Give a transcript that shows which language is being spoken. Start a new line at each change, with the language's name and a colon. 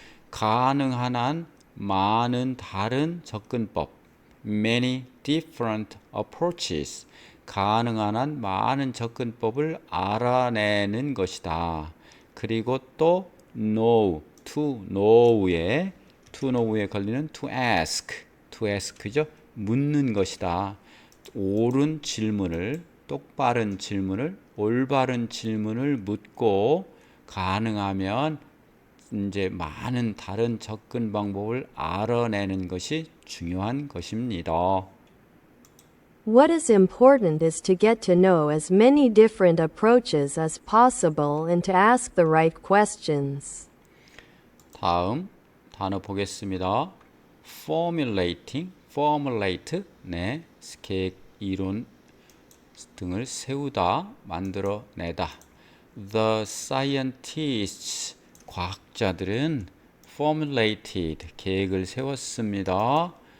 Korean: 가능한 한 많은 다른 접근법.
English: Many different approaches.
Korean: 가능한 한 많은 접근법을 알아내는 것이다. 그리고 또 know,
English: to know
Korean: 에 걸리는
English: to ask
Korean: 죠. 묻는 것이다. 옳은 질문을, 똑바른 질문을, 올바른 질문을 묻고 가능하면 이제 많은 다른 접근 방법을 알아내는 것이 중요한 것입니다.
English: What is important is to get to know as many different approaches as possible and to ask the right questions.
Korean: 다음 단어 보겠습니다. formulate, 네, 계획, 이론 등을 세우다, 만들어내다.
English: The scientists,
Korean: 과학자들은 formulated, 계획을 세웠습니다.